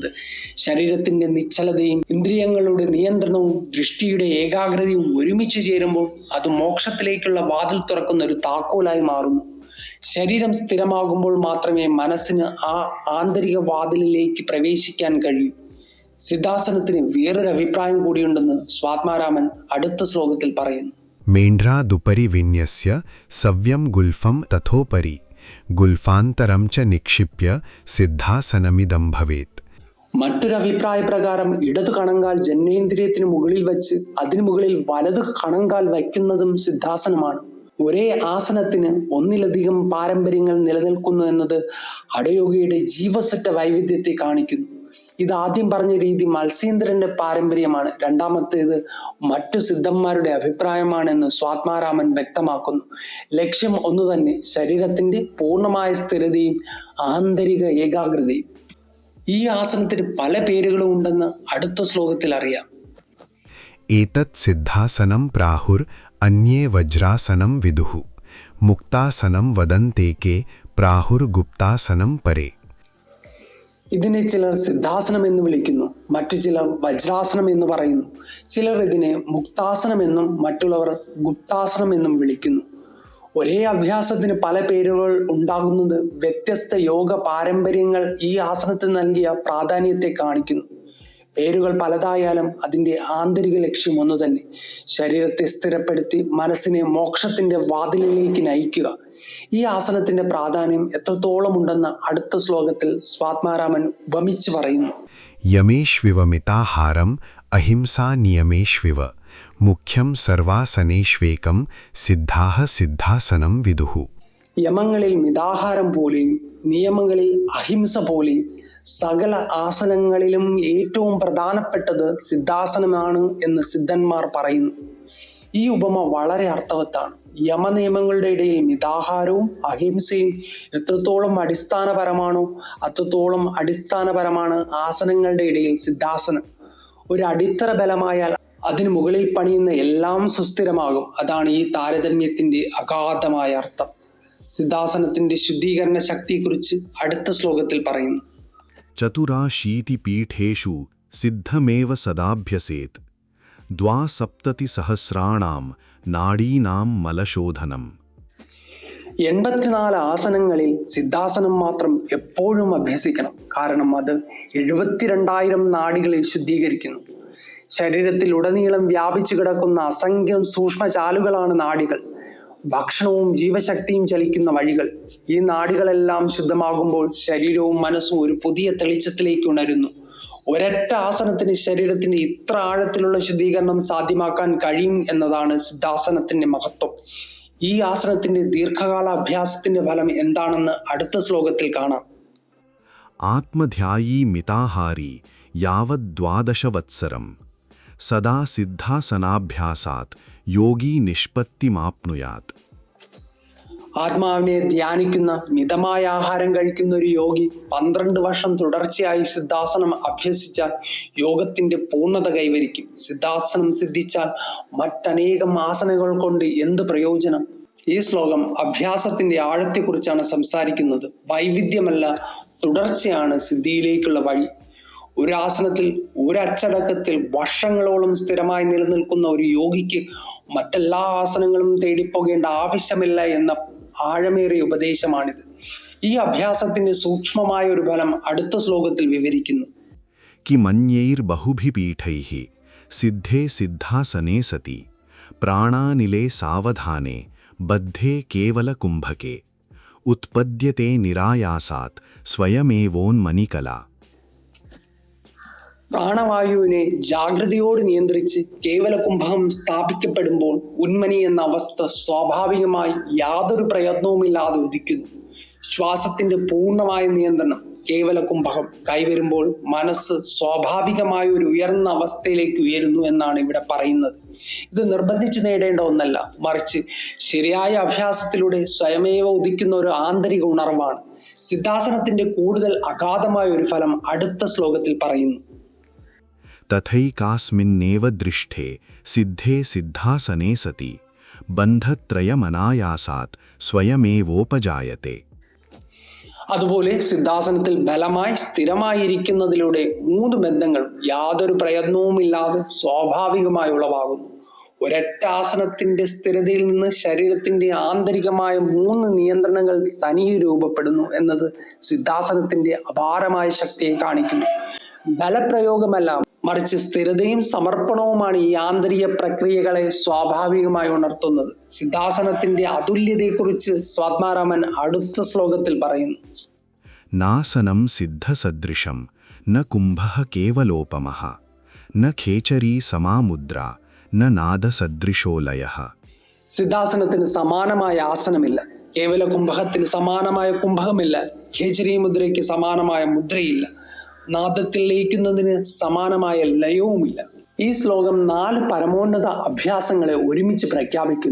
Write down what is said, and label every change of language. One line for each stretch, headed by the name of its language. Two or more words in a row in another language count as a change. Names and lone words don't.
Malayalam: ശരീരത്തിന്റെ നിശ്ചലതയും ഇന്ദ്രിയങ്ങളുടെ നിയന്ത്രണവും ദൃഷ്ടിയുടെ ഏകാഗ്രതയും ഒരുമിച്ച് ചേരുമ്പോൾ അത് മോക്ഷത്തിലേക്കുള്ള വാതിൽ തുറക്കുന്ന ഒരു താക്കോലായി മാറുന്നു. ശരീരം സ്ഥിരമാകുമ്പോൾ മാത്രമേ മനസ്സിന് ആ ആന്തരിക വാതിലിലേക്ക് പ്രവേശിക്കാൻ കഴിയൂ. സിദ്ധാസനത്തിന് വേറൊരു അഭിപ്രായം കൂടിയുണ്ടെന്ന് സ്വാത്മാരാമൻ അടുത്ത ശ്ലോകത്തിൽ പറയുന്നു.
Sanskrit: मेण्ढ्रादुपरि विन्यस्य सव्यं गुल्फं तथोपरि गुल्फान्तरं च निक्षिप्य सिद्धासनमिदं भवेत्.
Malayalam: മറ്റൊരു അഭിപ്രായ പ്രകാരം ഇടതു കണങ്കാൽ ജനനേന്ദ്രിയത്തിന് മുകളിൽ വെച്ച് അതിനു മുകളിൽ വലതു കണങ്കാൽ വയ്ക്കുന്നതും സിദ്ധാസനമാണ്. ഒരേ ആസനത്തിന് ഒന്നിലധികം പാരമ്പര്യങ്ങൾ നിലനിൽക്കുന്നു എന്നത് ഹഠയോഗിയുടെ ജീവസുറ്റ വൈവിധ്യത്തെ കാണിക്കുന്നു. ഇത് ആദ്യം പറഞ്ഞ രീതി മത്സ്യേന്ദ്രന്റെ പാരമ്പര്യമാണ്. രണ്ടാമത്തേത് മറ്റു സിദ്ധന്മാരുടെ അഭിപ്രായമാണെന്ന് സ്വാത്മാരാമൻ വ്യക്തമാക്കുന്നു. ലക്ഷ്യം ഒന്നു തന്നെ, ശരീരത്തിന്റെ പൂർണ്ണമായ സ്ഥിരതയും ആന്തരിക ഏകാഗ്രതയും. ഈ ആസനത്തിന് പല പേരുകളും ഉണ്ടെന്ന് അടുത്ത ശ്ലോകത്തിൽ അറിയാം.
Sanskrit: एतत् सिद्धासनं प्राहुर अन्ये वज्रासनं विदुः मुक्तासनं वदन्तेके प्राहुर गुप्तासनं परे.
Malayalam: ഇതിനെ ചിലർ സിദ്ധാസനം എന്ന് വിളിക്കുന്നു, മറ്റു ചിലർ വജ്രാസനം എന്ന് പറയുന്നു. ചിലർ ഇതിനെ മുക്താസനം എന്നും മറ്റുള്ളവർ ഗുപ്താസനം എന്നും വിളിക്കുന്നു. ഒരേ അഭ്യാസത്തിന് പല പേരുകൾ ഉണ്ടാകുന്നത് വ്യത്യസ്ത യോഗ പാരമ്പര്യങ്ങൾ ഈ ആസനത്തിന് നൽകിയ പ്രാധാന്യത്തെ കാണിക്കുന്നു. പേരുകൾ പലതായാലും അതിൻ്റെ ആന്തരിക ലക്ഷ്യം ഒന്ന് തന്നെ: ശരീരത്തെ സ്ഥിരപ്പെടുത്തി മനസ്സിനെ മോക്ഷത്തിന്റെ വാതിലിലേക്ക് നയിക്കുക. ഈ ആസനത്തിന്റെ പ്രാധാന്യം എത്രത്തോളം ഉണ്ടെന്ന് അടുത്ത ശ്ലോകത്തിൽ സ്വാത്മാരാമൻ ഉപമിച്ച് പറയുന്നു.
Sanskrit: यमेष्विव मिताहारम् अहिंसा नियमेष्विव मुख्यं सर्वासनेष्वेकं सिद्धाः सिद्धासनं विदुः.
Malayalam: യമങ്ങളിൽ മിതാഹാരം പോലെയും നിയമങ്ങളിൽ അഹിംസ പോലെയും സകല ആസനങ്ങളിലും ഏറ്റവും പ്രധാനപ്പെട്ടത് സിദ്ധാസനമാണ് എന്ന് സിദ്ധന്മാർ പറയുന്നു. ഈ ഉപമ വളരെ അർത്ഥവത്താണ്. യമനിയമങ്ങളുടെ ഇടയിൽ മിതാഹാരവും അഹിംസയും എത്രത്തോളം അടിസ്ഥാനപരമാണോ അത്രത്തോളം അടിസ്ഥാനപരമാണ് ആസനങ്ങളുടെ ഇടയിൽ സിദ്ധാസനം. ഒരു അടിത്തറ ബലമായാൽ അതിനു മുകളിൽ പണിയുന്ന എല്ലാം സുസ്ഥിരമാകും. അതാണ് ഈ താരതമ്യത്തിന്റെ അഗാധമായ അർത്ഥം. സിദ്ധാസനത്തിന്റെ ശുദ്ധീകരണ ശക്തിയെക്കുറിച്ച് അടുത്ത ശ്ലോകത്തിൽ പറയുന്നു.
Sanskrit: चतुराशीतिपीठेषु सिद्धमेव सदाभ्यसेत् द्वासप्ततिसहस्राणां नाडीनां मलशोधनम्.
Malayalam: 84 ആസനങ്ങളിൽ സിദ്ധാസനം മാത്രം എപ്പോഴും അഭ്യസിക്കണം. കാരണം അത് 72,000 നാഡികളെ ശുദ്ധീകരിക്കുന്നു. ശരീരത്തിൽ ഉടനീളം വ്യാപിച്ചു കിടക്കുന്ന അസംഖ്യം സൂക്ഷ്മചാലുകളാണ് നാഡികൾ. ഭക്ഷണവും ജീവശക്തിയും ചലിക്കുന്ന വഴികൾ. ഈ നാഡികളെല്ലാം ശുദ്ധമാകുമ്പോൾ ശരീരവും മനസ്സും ഒരു പുതിയ തെളിച്ചത്തിലേക്ക് ഉണരുന്നു. ഒരൊറ്റ ആസനത്തിന് ശരീരത്തിന്റെ ഇത്ര ആഴത്തിലുള്ള ശുദ്ധീകരണം സാധ്യമാക്കാൻ കഴിയും എന്നതാണ് സിദ്ധാസനത്തിന്റെ മഹത്വം. ഈ ആസനത്തിന്റെ ദീർഘകാല അഭ്യാസത്തിന്റെ ഫലം എന്താണെന്ന് അടുത്ത ശ്ലോകത്തിൽ കാണാം.
Sanskrit: आत्मध्यायी मिताहारी यावद्12 सदा सिद्धासनाभ्यासात् योगी निष्पत्तिमाप्नुयात्.
Malayalam: ആത്മാവിനെ ധ്യാനിക്കുന്ന, മിതമായ ആഹാരം കഴിക്കുന്ന ഒരു യോഗി 12 വർഷം തുടർച്ചയായി സിദ്ധാസനം അഭ്യസിച്ചാൽ യോഗത്തിന്റെ പൂർണ്ണത കൈവരിക്കും. സിദ്ധാസനം സിദ്ധിച്ചാൽ മറ്റനേകം ആസനങ്ങൾ കൊണ്ട് എന്ത് പ്രയോജനം? ഈ ശ്ലോകം അഭ്യാസത്തിന്റെ ആഴത്തെക്കുറിച്ചാണ് സംസാരിക്കുന്നത്. വൈവിധ്യമല്ല, തുടർച്ചയാണ് സിദ്ധിയിലേക്കുള്ള വഴി. ഒരു ആസനത്തിൽ ഒരച്ചടക്കത്തിൽ വർഷങ്ങളോളം സ്ഥിരമായി നിലനിൽക്കുന്ന ഒരു യോഗിക്ക് മറ്റെല്ലാ ആസനങ്ങളും തേടിപ്പോകേണ്ട ആവശ്യമില്ല എന്ന ആഴമേറിയ ഉപദേശമാണിത്. ഈ അഭ്യാസത്തിന്റെ സൂക്ഷ്മമായ ഒരു ഫലം അടുത്ത ശ്ലോകത്തിൽ വിവരിക്കുന്നു.
Sanskrit: किमन्यैर्बहुभिपीठैः सिद्धे सिद्धासने सति प्राणानिले सावधाने बद्धे केवलकुम्भके उत्पद्यते निरायासात् स्वयमेवोन्मनिकला.
Malayalam: പ്രാണവായുവിനെ ജാഗ്രതയോട് നിയന്ത്രിച്ച് കേവല കുംഭകം സ്ഥാപിക്കപ്പെടുമ്പോൾ ഉന്മനി എന്ന അവസ്ഥ സ്വാഭാവികമായി യാതൊരു പ്രയത്നവുമില്ലാതെ ഉദിക്കുന്നു. ശ്വാസത്തിന്റെ പൂർണ്ണമായ നിയന്ത്രണം കേവല കുംഭകം കൈവരുമ്പോൾ മനസ്സ് സ്വാഭാവികമായ ഒരു ഉയർന്ന അവസ്ഥയിലേക്ക് ഉയരുന്നു എന്നാണ് ഇവിടെ പറയുന്നത്. ഇത് നിർബന്ധിച്ച് നേടേണ്ട ഒന്നല്ല, മറിച്ച് ശരിയായ അഭ്യാസത്തിലൂടെ സ്വയമേവ ഉദിക്കുന്ന ഒരു ആന്തരിക ഉണർവാണ്. സിദ്ധാസനത്തിന്റെ കൂടുതൽ അഗാധമായ ഒരു ഫലം അടുത്ത ശ്ലോകത്തിൽ പറയുന്നു.
Sanskrit: तथैकास्मिन्नेव दृष्टे सिद्धे सिद्धासने सति बन्धत्रयमनायासात् स्वयमेवोपजायते.
Malayalam: അതുപോലെ സിദ്ധാസനത്തിൽ ബലമായി സ്ഥിരമായിരിക്കുന്നതിലൂടെ 3 ബന്ധങ്ങൾ യാതൊരു പ്രയത്നവുമില്ലാതെ സ്വാഭാവികമായി ഉളവാകുന്നു. ഒരൊറ്റ ആസനത്തിന്റെ സ്ഥിരതയിൽ നിന്ന് ശരീരത്തിന്റെ ആന്തരികമായ 3 നിയന്ത്രണങ്ങൾ തനിയെ രൂപപ്പെടുന്നു എന്നത് സിദ്ധാസനത്തിന്റെ അപാരമായ ശക്തിയെ കാണിക്കുന്നു. ബലപ്രയോഗമല്ല, മറിച്ച് സ്ഥിരതയും സമർപ്പണവുമാണ് ഈ ആന്തരിക പ്രക്രിയകളെ സ്വാഭാവികമായി ഉണർത്തുന്നത്. സിദ്ധാസനത്തിന്റെ അതുല്യതയെക്കുറിച്ച് സ്വാത്മാരാമൻ അടുത്ത ശ്ലോകത്തിൽ പറയുന്നു.
Sanskrit: नासनं सिद्धसदृशं न कुम्भः केवलोपमः न खेचरी समामुद्रा न नादसदृशो लयः.
Malayalam: സിദ്ധാസനത്തിന് സമാനമായ ആസനമില്ല, കേവല കുംഭകത്തിന് സമാനമായ കുംഭകമില്ല, ഖേചരി മുദ്രയ്ക്ക് സമാനമായ മുദ്രയില്ല, നാദത്തിൽ ലയിക്കുന്നതിന് സമാനമായ ലയവുമില്ല. ഈ ശ്ലോകം 4 പരമോന്നത അഭ്യാസങ്ങളെ ഒരുമിച്ച് പ്രഖ്യാപിക്കുന്നു.